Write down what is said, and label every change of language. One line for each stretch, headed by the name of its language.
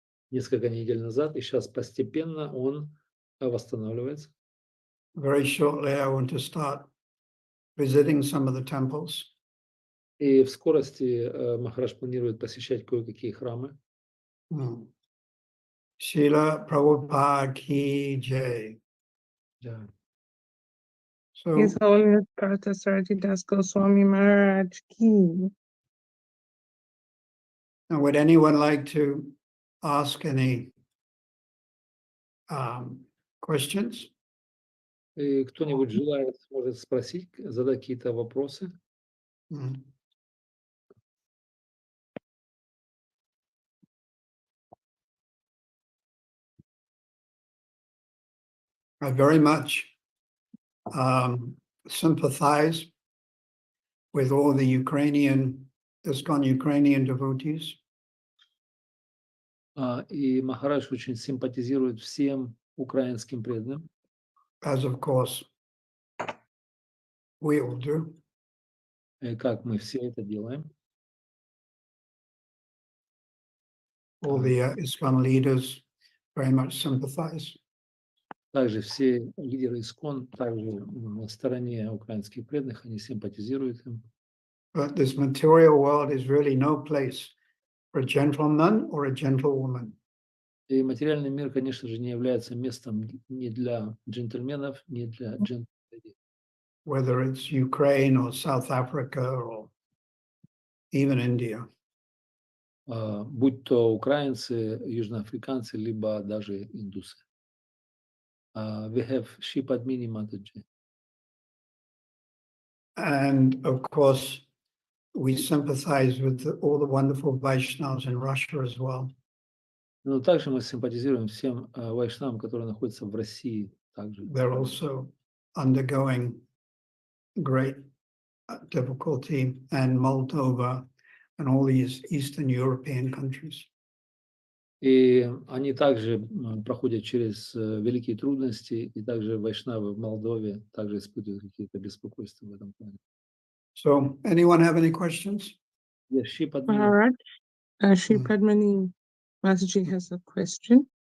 Russian: Несколько недель назад, и сейчас постепенно он восстанавливается.
English: Very shortly, I want to start visiting some of the temples.
Russian: И в скорости Махарадж планирует посещать кое-какие храмы.
Hindi: Srila Prabhupada Ki Jai.
Russian: Да.
English: So, His Holiness Partha Sarathi Das Goswami Maharaj Ki. now would anyone like to ask any questions?
Russian: И кто-нибудь желает, может спросить, задать какие-то вопросы?
English: I very much sympathize with all the Ukrainian devotees.
Russian: И Махарадж очень симпатизирует всем украинским преданным.
English: As of course we all do.
Russian: И как мы все это делаем.
English: All the ISKCON leaders very much sympathize.
Russian: Также все лидеры ИСККОН также на стороне украинских преданных, они симпатизируют им.
English: But this material world is really no place for a gentleman or a gentlewoman.
Russian: И материальный мир, конечно же, не является местом ни для джентльменов, ни для джентльменов.
English: Whether it's Ukraine or South Africa or even India.
Russian: Будь то украинцы, южноафриканцы, либо даже индусы.
English: We have Shripad Mini Mataji. And of course, we sympathize with all the wonderful Vaishnavas in Russia as well.
Russian: Но также мы симпатизируем всем вайшнавам, которые находятся в России. Также.
English: They're also undergoing great difficulty, and Moldova and all these Eastern European countries.
Russian: И они также проходят через великие трудности, и также вайшнавы в Молдове также испытывают какие-то беспокойства в этом плане.
English: So, anyone have any questions? Yes, Shripad Maharaj, Shripad Mani Mataji has a question.